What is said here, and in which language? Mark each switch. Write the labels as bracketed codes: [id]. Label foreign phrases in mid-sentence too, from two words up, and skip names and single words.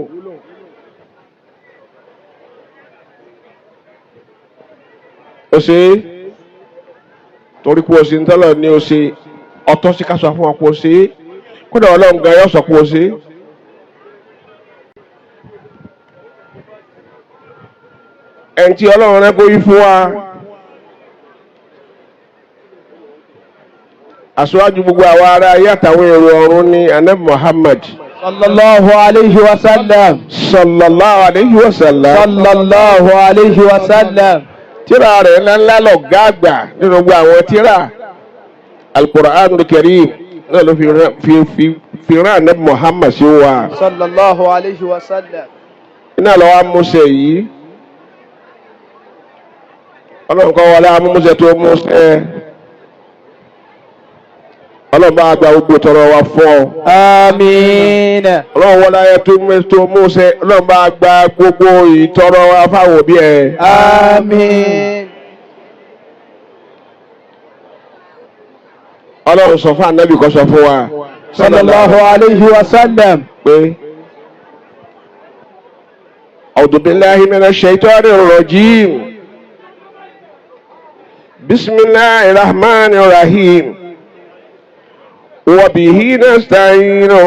[yo] Ó ṣe torí pé o ṣe ń tọ́lọ̀ ní o ṣe ọtọ́ sí ká sọ fún ọ pé o ṣe kódà Ọlọ́run gan yóò sọ pé o ṣe. Ẹni tí Ọlọ́run rẹ kó yí fún wa aṣáájú gbogbo àwọn ará ayé àtàwọn èrò ọ̀run ní Ànábì Muhammad [ar] صلى الله عليه وسلم. صلى الله عليه وسلم. صلى الله عليه وسلم. [yo] Tírà rẹ̀ ńláńlá lọ̀gá àgbà nínú gbogbo àwọn tírà Al-Qur'anul Karim náà ló fi rán Ànábì Muhammad sí wa. [ar] صلى الله عليه وسلم. [yo] Iná lọ́wọ́ amúṣẹ yìí Ọlọ́run kọ́ wọlé amúṣẹ tó múṣẹ. Ọlọ́run bá gba gbogbo tọrọ wa fún ọ. Àmín. Ọlọ́run wọlé ayé tó múṣẹ. Ọlọ́run bá gba gbogbo ìtọrọ wa fáwọn òbí ẹ. Àmín. Ọlọ́run sọ fún Ànábì kó sọ fún wa. [ar] صلى الله عليه وسلم. Pé أعوذ بالله من الشيطان الرجيم. بسم الله الرحمن الرحيم. وبه نستعين.